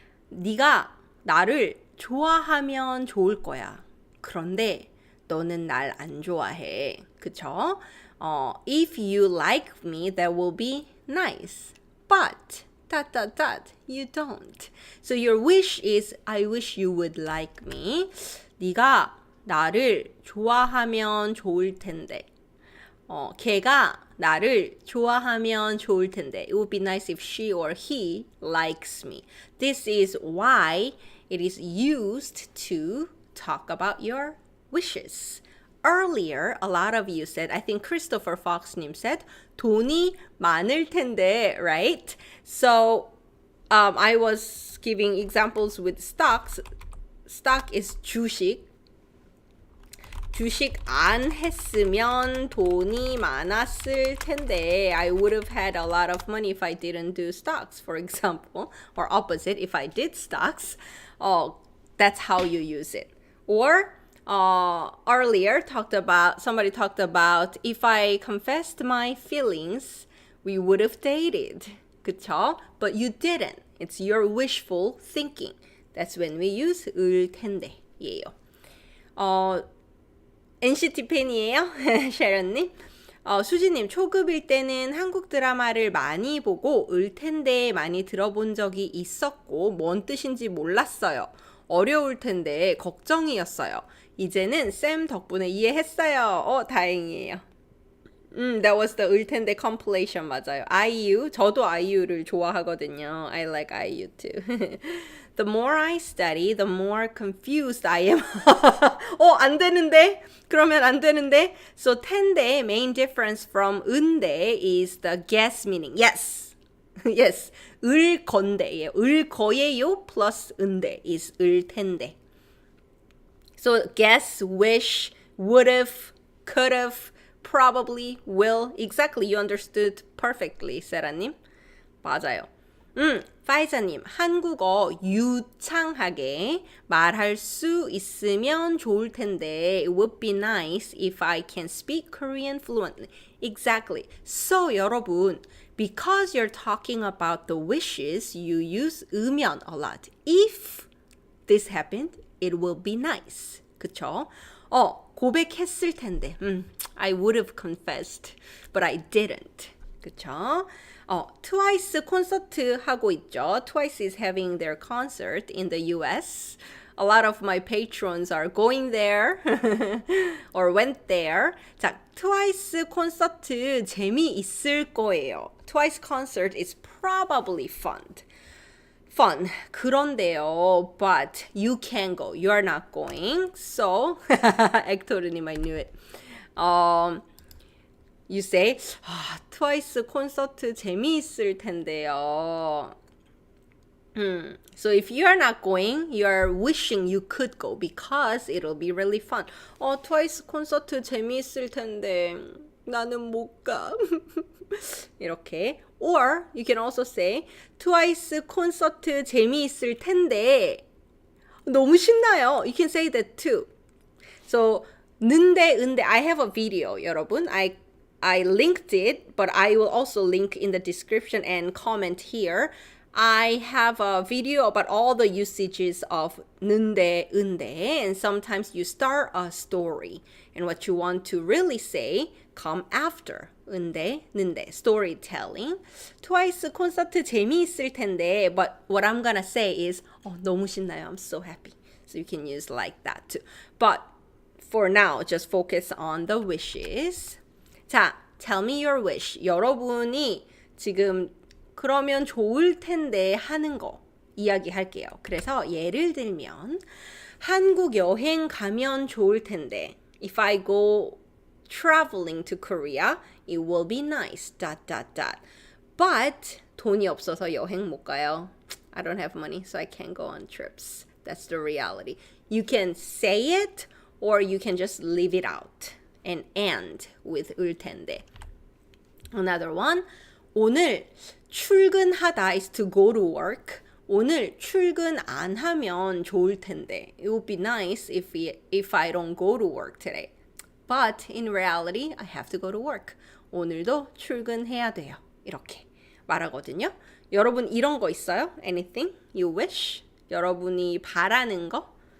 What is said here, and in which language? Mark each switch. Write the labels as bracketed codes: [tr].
[ko] 네가 나를 좋아하면 좋을 거야. 그런데 너는 날 안 좋아해. 그쵸? [en] If you like me, that will be nice. But you don't. So your wish is I wish you would like me. [ko] 네가 나를 좋아하면 좋을 텐데. 걔가 나를 좋아하면 좋을 텐데. [en] It would be nice if she or he likes me. This is why it is used to talk about your wishes. Earlier, a lot of you said, I think Christopher Fox님 said, [ko] 돈이 많을 텐데, [en] right? So, I was giving examples with stocks. Stock is 주식. [ko] 주식 안 했으면 돈이 많았을 텐데. [en] I would have had a lot of money if I didn't do stocks, for example. Or opposite, if I did stocks. That's how you use it. Or earlier somebody talked about if I confessed my feelings, we would have dated. [ko] 그쵸? [en] But you didn't. It's your wishful thinking. That's when we use 을 텐데예요. [ko] NCT 팬이에요? sharon님. 수지님, 초급일 때는 한국 드라마를 많이 보고 을 텐데 많이 들어본 적이 있었고 뭔 뜻인지 몰랐어요. 어려울 텐데 걱정이었어요. 이제는 쌤 덕분에 이해했어요. 다행이에요. [en] That was the 을 텐데 compilation [ko] 맞아요. IU, 저도 IU를 좋아하거든요. [en] I like IU too. The more I study, the more confused I am. [ko] 안 되는데? 그러면 안 되는데? [en] So 텐데 main difference from 은데 is the guess meaning. Yes. Yes. 을 건데예요. 을 거예요 plus 은데 is 을 텐데. So guess, wish, would have, could have, probably, will. Exactly. You understood perfectly, 세라님. [ko] 맞아요. [en] 파이사님, [ko] 한국어 유창하게 말할 수 있으면 좋을 텐데 [en] it would be nice if I can speak Korean fluently. Exactly. So 여러분, because you're talking about the wishes, you use 으면 a lot. If this happened, it will be nice. [ko] 그쵸? 고백했을 텐데. [en] I would have confessed, but I didn't. [ko] 그쵸? 트와이스 콘서트 하고 있죠. [en] Twice is having their concert in the US. A lot of my patrons are going there or went there. [ko] 자, 트와이스 콘서트 재미있을 거예요. [en] Twice concert is probably fun. [ko] 그런데요, [en] but you can go. You are not going. So, 액토르님, I knew it. You say, [ko] 트와이스 콘서트 재미있을 텐데요. [en] So if you are not going, you are wishing you could go because it'll be really fun. [ko] 트와이스 콘서트 재미있을 텐데 나는 못 가. 이렇게. Or you can also say, 트와이스 콘서트 재미있을 텐데 너무 신나요. [en] You can say that too. So 은데 I have a video, 여러분. I linked it, but I will also link in the description and comment here. I have a video about all the usages of 는데, 은데, and sometimes you start a story. And what you want to really say come after. [ko] 은데, 는데, storytelling. 트와이스 콘서트 재미있을 텐데, [en] but what I'm gonna say is, [ko] 너무 신나요. [en] I'm so happy. So you can use like that too. But for now, just focus on the wishes. 자, tell me your wish. [ko] 여러분이 지금 그러면 좋을 텐데 하는 거 이야기할게요. 그래서 예를 들면 한국 여행 가면 좋을 텐데 [en] If I go traveling to Korea, it will be nice. ... [ko] But 돈이 없어서 여행 못 가요. [en] I don't have money, so I can't go on trips. That's the reality. You can say it or you can just leave it out. And end with 을 텐데. Another one. [ko] 오늘 출근하다 [en] is to go to work. [ko] 오늘 출근 안 하면 좋을 텐데. [en] It would be nice if I don't go to work today. But in reality, I have to go to work. [ko] 오늘도 출근해야 돼요. 이렇게 말하거든요. 여러분 이런 거 있어요? [en] Anything you wish? [ko] 여러분이 바라는 거?